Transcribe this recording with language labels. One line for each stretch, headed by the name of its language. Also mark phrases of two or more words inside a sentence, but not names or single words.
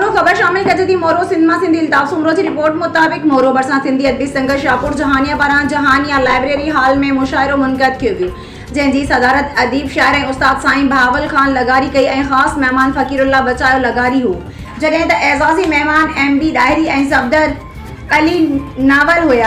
Sindhi: खबर शामिल कर दी मोरो सिंधमा सिंधी अल्ताफ सुमरो की रिपोर्ट मुताबिक मोरो बरसा सिंधी अदबी संघ शाहपुर जहानिया पारां जहानिया लाइब्रेरी हाल में मुशायरो मुनक़द कियो वियो जंहिंजी सदारत अदीब शाइर ऐं उस्ताद साईं बहावल खान लगारी कई ऐं ख़ासि महिमान फ़कीरुल्लाह बचायो लगारी हो जॾहिं त एज़ाज़ी महिमान MB डायरी ऐं सफ़दर अली नावल हुआ।